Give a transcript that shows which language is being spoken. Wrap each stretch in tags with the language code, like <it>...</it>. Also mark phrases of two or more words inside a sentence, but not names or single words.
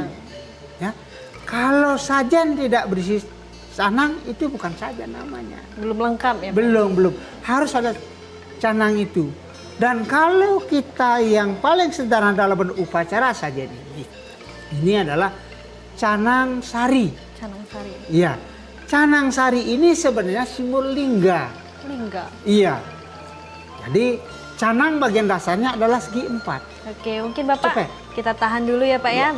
<id>Ya, kalau sajian tidak berisi canang itu bukan sajian namanya. Belum lengkap ya. Belum. Harus ada canang itu. Dan kalau kita yang paling sederhana dalam berupacara saja ini adalah canang sari. Canang sari. Iya, canang sari ini sebenarnya simbol lingga. Lingga. Iya. Jadi canang bagian dasarnya adalah segi 4. Oke, mungkin Bapak kita tahan dulu ya Pak ya.</id>